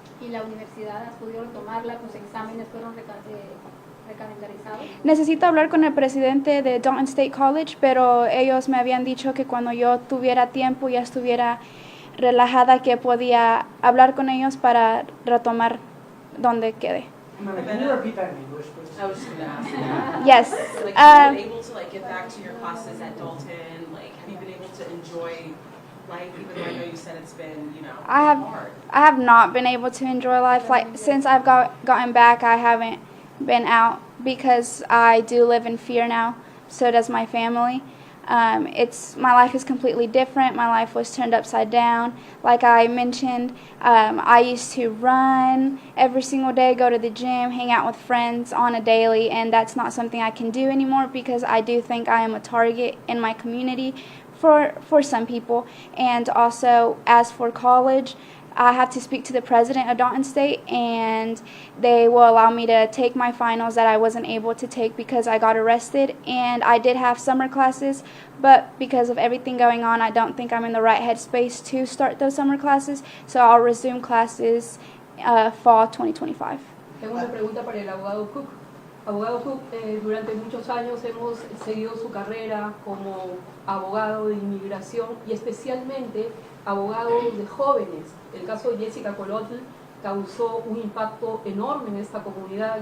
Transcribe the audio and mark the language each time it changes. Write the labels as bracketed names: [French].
[Spanish] ¿Y la universidad has podido tomarla? ¿Tus exámenes fueron recalendarizados? Necesito hablar con el presidente de Dalton State College, pero ellos me habían dicho que cuando yo tuviera tiempo, ya estuviera relajada, que podía hablar con ellos para retomar donde quedé. [English] Can you repeat that in English, please? I was just going to ask you. Yes. Have you been able to get back to your classes at Dalton? Have you been able to enjoy life, even though I know you said it's been, hard? I have not been able to enjoy life. Since I've gotten back, I haven't been out because I do live in fear now. So does my family. My life is completely different. My life was turned upside down. Like I mentioned, I used to run every single day, go to the gym, hang out with friends on a daily, and that's not something I can do anymore because I do think I am a target in my community for some people. And also, as for college, I have to speak to the president of Dalton State, and they will allow me to take my finals that I wasn't able to take because I got arrested. And I did have summer classes, but because of everything going on, I don't think I'm in the right headspace to start those summer classes. So I'll resume classes fall 2025. [Spanish] Tengo una pregunta para el abogado Cook. Abogado Cook, durante muchos años hemos seguido su carrera como abogado de inmigración y especialmente abogado de jóvenes. El caso de Jessica Colotl causó un impacto enorme en esta comunidad.